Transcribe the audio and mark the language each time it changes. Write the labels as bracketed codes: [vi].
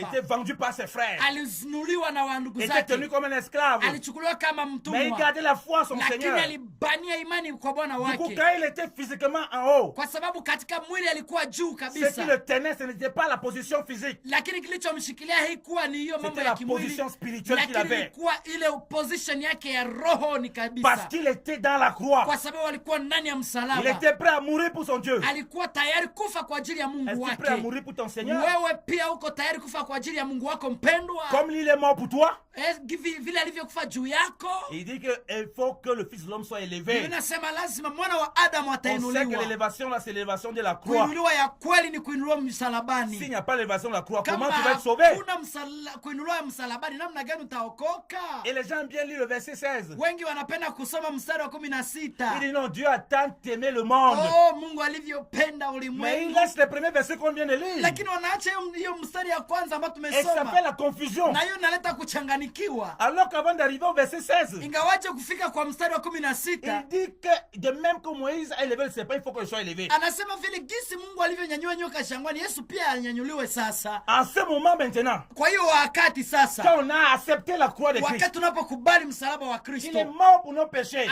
[fr] Était vendu par ses frères. [sw] Alizunuliwa na ndugu zake. [fr] Était tenu comme un esclave. [sw] Alichukuliwa kama mtumwa. [fr] Mais il gardait la foi en son Seigneur. [sw] Lakini alibania imani kwa Bwana wake. [fr] Du coup, quand il était physiquement en haut. [sw] Kwa sababu katika mwili alikuwa juu kabisa. [fr] Ce qui le tenait, ce n'était pas la position physique. [sw] Lakini kilichomshikilia haikuwa ni hiyo mambo ya kimwili. [fr] C'était la position spirituelle qu'il avait. [sw] Lakini ilikuwa ile position yake ya roho ni kabisa. [fr] Parce qu'il était dans la croix. [sw] Kwa sababu alikuwa ndani ya msalaba. [fr] Il était prêt à mourir pour son Dieu. [sw] Alikuwa tayari kufa kwa ajili ya Mungu wake. [fr] Est-ce prêt à mourir pour ton Seigneur? [sw] Wewe pia uko tayari kufa kwa ajili ya Mungu wako mpendwa? [fr] Comme il est mort pour toi. [sw] Vile alivyokufa juu yako. [fr] Il dit qu'il faut que le Fils de l'homme soit élevé. [sw] Inasema lazima mwana wa Adamu atainuliwa. [fr] On sait que l'élévation là c'est l'élévation de la croix. [sw] Kuinuliwa ya kweli ni kuinuliwa msalabani. [fr] S'il n'y a pas l'élévation de la croix, comment tu vas être sauvé? [sw] Kuinuliwa msalabani namna gani utaokoka? [fr] Et les gens aiment bien lire le verset 16. [sw] Wengi wanapenda kusoma mstari wa 16. [fr] Il dit non, Dieu a tant aimé le monde. [sw] Oh, Mungu alivyopenda ulimwengu. [fr] Mais il laisse les premiers versets qu'on vient de lire. [sw] Lakini wanaacha hiyo mstari ya kwanza ambayo tumesoma. [fr] Et ça fait la confusion. [sw] Na hiyo inaleta kuchanganikiwa. [fr] Alors qu'avant d'arriver au verset 16, [sw] ingawaje kufika kwa mstari wa 16, [fr] il dit que de même que Moïse a élevé le serpent, il faut que je sois élevé. [sw] Anasema vile gisi Mungu alivyonyanyua nyoka shangwani, Yesu pia alinyanyuliwe sasa. [fr] En ce moment maintenant, [sw] kwa hiyo wakati sasa, [fr] quand on a accepté la croix de Christ, [sw] wakati tunapokubali msalaba wa Kristo, [fr] il est mort pour nos péchés,